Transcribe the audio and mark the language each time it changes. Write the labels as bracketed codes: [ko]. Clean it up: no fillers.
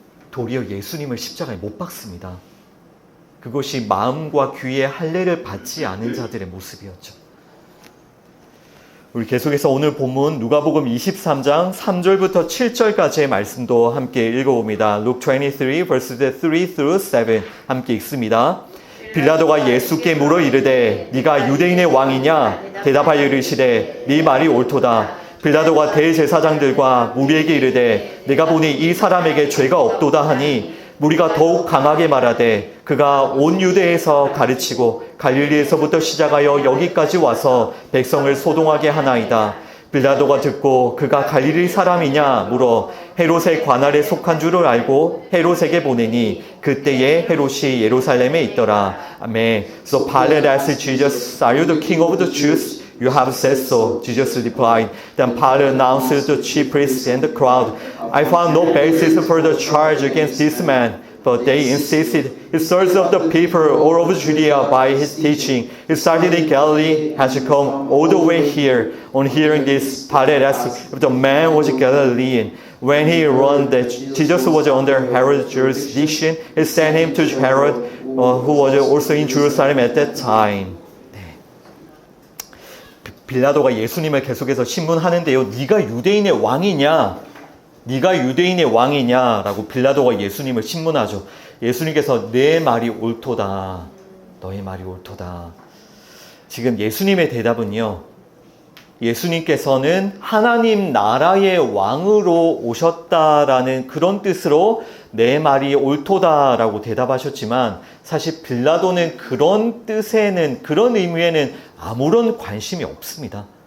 [ko] 도리어 예수님을 십자가에 못 박습니다. 그것이 마음과 귀에 할례를 받지 않은 자들의 모습이었죠. 우리 계속해서 오늘 본문 누가복음 23장 3절부터 7절까지의 말씀도 함께 읽어봅니다. [en] Luke 23 verses 3 through 7 [ko] 함께 읽습니다. 빌라도가 예수께 물어 이르되 네가 유대인의 왕이냐? 대답하여 이르시되 네 말이 옳도다. 빌라도가 대제사장들과 무리에게 이르되 내가 보니 이 사람에게 죄가 없도다 하니 무리가 더욱 강하게 말하되 그가 온 유대에서 가르치고 갈릴리에서부터 시작하여 여기까지 와서 백성을 소동하게 하나이다. 빌라도가 듣고 그가 갈릴리 사람이냐 물어 헤롯의 관할에 속한 줄을 알고 헤롯에게 보내니 그때에 헤롯이 예루살렘에 있더라. 아멘. [en] So Pilate asked Jesus, "Are you the king of the Jews?" "You have said so," Jesus replied. Then Pilate announced to the chief priests and the crowd, "I found no basis for the charge against this man." But they insisted he stirs up the people all over Judea by his teaching. He started in Galilee, has come all the way here. On hearing this, Pilate asked if the man was a Galilean. When he learned that Jesus was under Herod's jurisdiction, he sent him to Herod, who was also in Jerusalem at that time. [ko] 빌라도가 예수님을 계속해서 신문하는데요. 네가 유대인의 왕이냐? 네가 유대인의 왕이냐라고 빌라도가 예수님을 신문하죠. 예수님께서 내 말이 옳도다. 너의 말이 옳도다. 지금 예수님의 대답은요. 예수님께서는 하나님 나라의 왕으로 오셨다라는 그런 뜻으로 내 말이 옳도다라고 대답하셨지만 사실 빌라도는 그런 뜻에는 그런 의미에는 아무런 관심이 없습니다.